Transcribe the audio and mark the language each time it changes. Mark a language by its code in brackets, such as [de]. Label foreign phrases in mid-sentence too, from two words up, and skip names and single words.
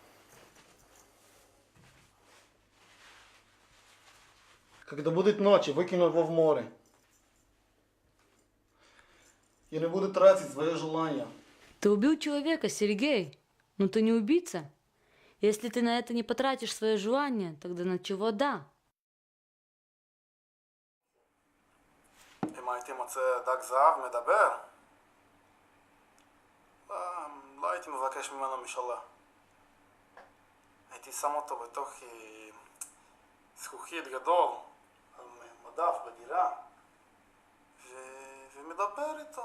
[ru] Когда будет ночь, я выкину его в море. Я не буду тратить свое желание. Ты убил человека, Сергей, но ты не убийца. Если ты на это не потратишь свое желание, тогда на чего да? [he] אם הייתי מוצא דג זהב מדבר, לא הייתי מבקש ממנו משאלה. הייתי שם אותו בתוך זכוכית גדול, על מדף בדירה, ומדבר איתו.